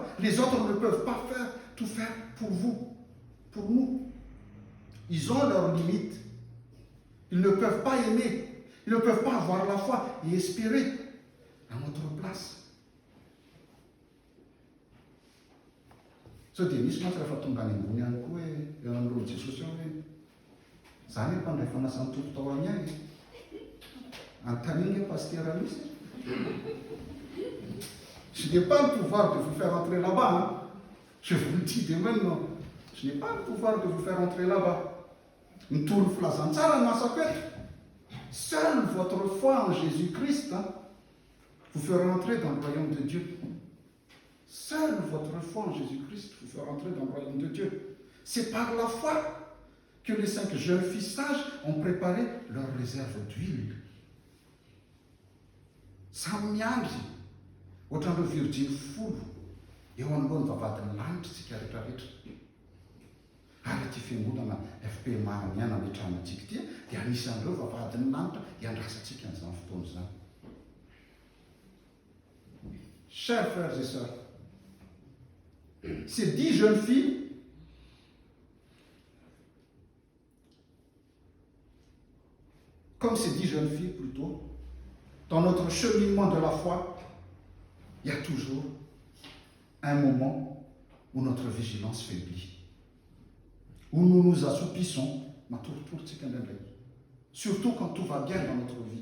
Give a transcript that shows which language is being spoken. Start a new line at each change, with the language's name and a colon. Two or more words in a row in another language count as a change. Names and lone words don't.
French: Les autres ne peuvent pas tout faire pour vous, pour nous. Ils ont leurs limites. Ils ne peuvent pas aimer. Ils ne peuvent pas avoir la foi et espérer à notre place.
Malagasy: So dia misy mantsy rehefa tonga any ambony ihany koa hoe eo amin'ireo Jesosy ao hoe zany hoe mpandray fanasany tompo tao amin'ny ahy antaniny pasteur misy.
French: Je n'ai pas le pouvoir de vous faire entrer là-bas. Hein. Je vous le dis dès maintenant. Je n'ai pas le pouvoir de vous faire entrer là-bas.
Malagasy: Mitolo filazantsara no asako eto.
French: Seule votre foi en Jésus-Christ vous fera entrer dans le royaume de Dieu. Seule votre foi en Jésus-Christ vous fera entrer dans le royaume de Dieu. C'est par la foi que les 5 jeunes filles sages ont préparé leur réserve d'huile.
Malagasy: Samy miandry ohatran'ireo virginy 10 eo anolohan'ny vavadiny lanitra tsika rehetrarehetra. Ary ity fiangonana FPMA miana ametrahantsika ity dia anisan'ireo vavadiny lanitra hiandrasantsika an'izany fotoana izany.
French: Chers frères et sœurs, ces 10 jeunes filles comme ces 10 jeunes filles plutôt, dans notre cheminement de la foi, il y a toujours un moment où notre vigilance faiblit, où nous nous assoupissons, surtout quand tout va bien dans notre vie.